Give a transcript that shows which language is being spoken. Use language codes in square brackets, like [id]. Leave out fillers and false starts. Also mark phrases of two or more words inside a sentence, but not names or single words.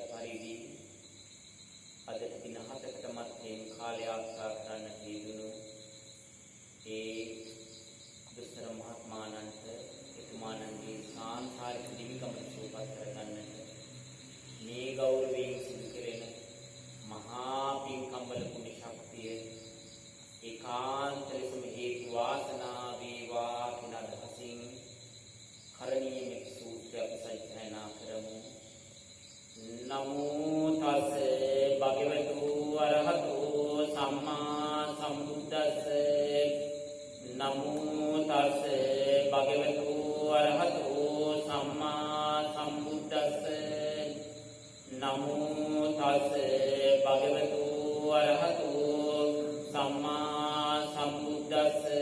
[si] පරිදි අද දින 7කට මැදින් කාලය ආරක්ෂා කරන්නට යෙදුණු ඒ දුස්තර මහත්මාණන්ට එතුමාණන්ගේ සාංසාරික දිවිගමන සූපත් කරගන්නට මේ ගෞරවයෙන් සිදු කෙරෙන මහා පින්කම්වල කුණි ශක්තිය ඒකාන්ත ලෙසම හේතු වාසනා වේවා කියන අදහසින් කරණීය මෙත් සූත්‍රය අපි සජ්ජායනා කරමු. [pi] නමෝ තස් භගවතු අරහතෝ සම්මා සම්බුද්දස්ස නමෝ තස් භගවතු අරහතෝ සම්මා සම්බුද්දස්ස නමෝ තස් භගවතු අරහතෝ සම්මා සම්බුද්දස්ස